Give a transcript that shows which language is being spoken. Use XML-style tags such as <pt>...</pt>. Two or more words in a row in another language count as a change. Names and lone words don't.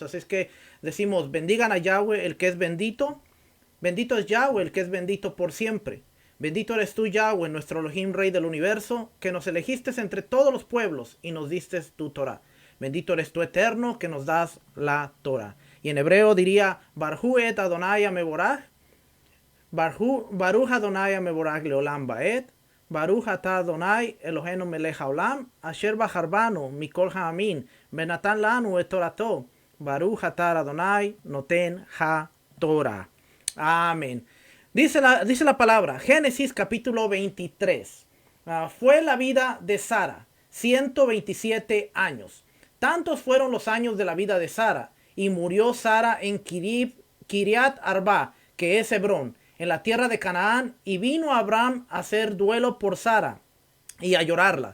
<es>Así es que decimos, bendigan a Yahweh el que es bendito. Bendito es Yahweh el que es bendito por siempre. Bendito eres tú, Yahweh, nuestro Elohim, Rey del universo, que nos elegiste entre todos los pueblos y nos diste tu Torah. Bendito eres tú, Eterno, que nos das la Torah. Y en hebreo diría,</es> <he>ברכו את אדני מבורך ברוך אדני מבורך לעולם בעת ברוך אתה אדני אלהינו מלך העולם אשר בחרבנו מכל העמים בנתן לנו את תורתו ברוך אתה אדני נותן התורה.</he> <es>Amén. Dice la palabra, Génesis capítulo 23. Fue la vida de Sara, 127 años. Tantos fueron los años de la vida de Sara, y murió Sara en Kiriat Arba, que es Hebrón, en la tierra de Canaán, y vino Abraham a hacer duelo por Sara y a llorarla.</es>